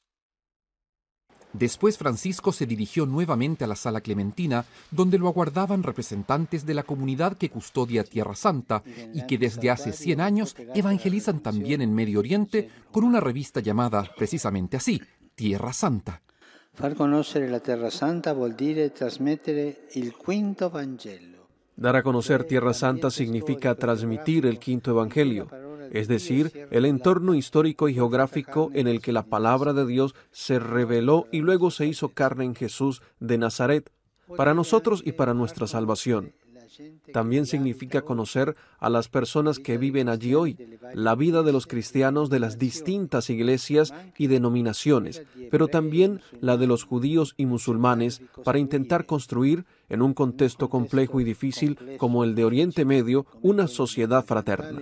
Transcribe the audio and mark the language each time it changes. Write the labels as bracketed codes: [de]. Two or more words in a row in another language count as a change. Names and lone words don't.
[es] Después Francisco se dirigió nuevamente a la Sala Clementina, donde lo aguardaban representantes de la comunidad que custodia Tierra Santa y que desde hace 100 años evangelizan también en Medio Oriente con una revista llamada precisamente así, Tierra Santa. [it] Far conoscere la Terra Santa vuol dire trasmettere il quinto Vangelo. [es] Dar a conocer Tierra Santa significa transmitir el quinto Evangelio, es decir, el entorno histórico y geográfico en el que la palabra de Dios se reveló y luego se hizo carne en Jesús de Nazaret, para nosotros y para nuestra salvación. También significa conocer a las personas que viven allí hoy, la vida de los cristianos de las distintas iglesias y denominaciones, pero también la de los judíos y musulmanes, para intentar construir, en un contexto complejo y difícil como el de Oriente Medio, una sociedad fraterna.